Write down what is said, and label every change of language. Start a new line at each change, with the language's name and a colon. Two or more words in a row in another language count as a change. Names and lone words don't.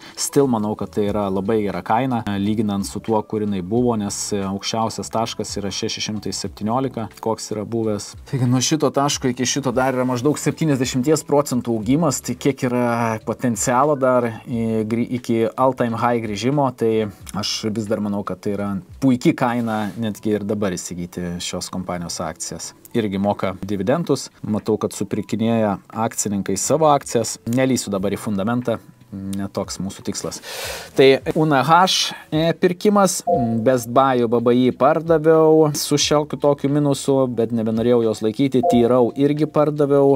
Lithuanian: Still manau, kad tai yra labai gera kaina, lyginant su tuo, kur jinai buvo, nes aukščiausias taškas yra 617, koks yra buvęs. Taigi nuo šito taško iki šito dar yra maždaug 70% augimas, tai kiek yra potencialo dar iki
English: all-time high
Lithuanian: grįžimo, tai aš vis dar manau, kad tai yra puikiai kaina netgi ir dabar įsigyti šios kompanijos akcijas. Irgi moka dividendus, matau, kad supirkinėja akcininkai savo akcijas, nelysiu dabar į fundamentą, netoks mūsų tikslas. Tai UNH pirkimas, Best Buy BBI pardaviau su šiokiu tokiu minusu, bet nebenorėjau jos laikyti, Tyrau irgi pardaviau.